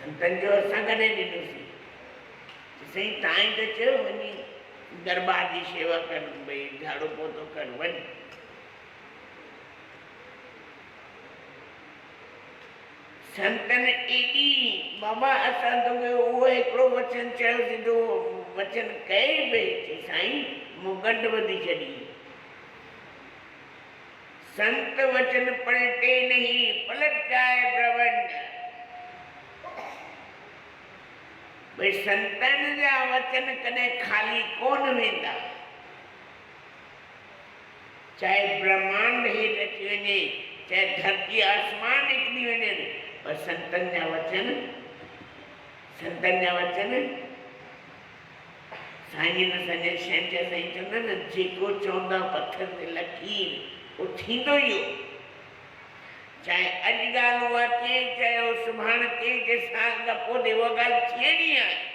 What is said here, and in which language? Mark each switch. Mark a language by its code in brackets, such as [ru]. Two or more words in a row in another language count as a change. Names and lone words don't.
[sd] संतन जो असां कॾहिं ॾिनोसीं सही ताईं त चयो वञी दरबार जी शेवा कर भई झाड़ू पोतो कर वञ संतन एॾी बाबा असां तोखे उहो हिकिड़ो वचन चयोसीं तो वचन कई पई साईं मूं गंढ ॿधी छॾी [hi] संत वचन पलटे नहीं पलट जाए ब्रह्मंड [sd] भई संतन जा वचन कॾहिं खाली कोन वेंदा चाहे ब्रह्मांड हेठि अची वञे चाहे धरती आसमान निकिरी वञे पर संतन जा वचन साईं न संजय शहंशाह साईं चवंदा न जेको चवंदा पत्थर ते लकीर वो थींदो ई हो चाहे अॼु ॻाल्हि उहा थिए चाहे उहो सुभाणे थिए जे साल खां पोइ उहा ॻाल्हि थियणी आहे